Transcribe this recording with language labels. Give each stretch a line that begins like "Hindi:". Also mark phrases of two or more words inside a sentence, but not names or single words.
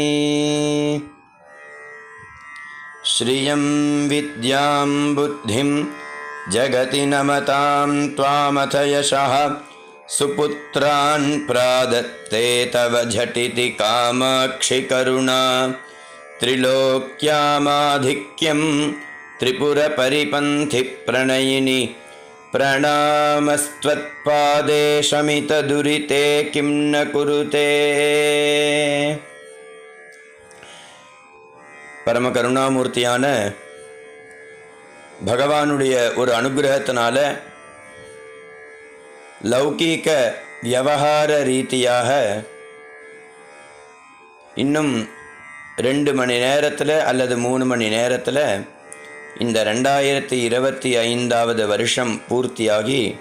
Sanskrit: श्रियं विद्यां बुद्धिं जगति नमतां त्वामथ यशः सुपुत्रान् प्रादत्ते तव झटिति कामाक्षि करुणा। त्रिलोक्यामाधिक्यं त्रिपुरपरिपन्थि प्रणयिनि प्रणामस्त्वत्पादे शमितदुरिते किं न कुरुते।
Tamil: பரம கருணாமூர்த்தியான பகவானுடைய ஒரு அனுகிரகத்தினால லௌகீக வியவகார ரீதியாக இன்னும் 2 மணி நேரத்தில் அல்லது 3 மணி நேரத்தில் இந்த 2025வது வருஷம் பூர்த்தியாகி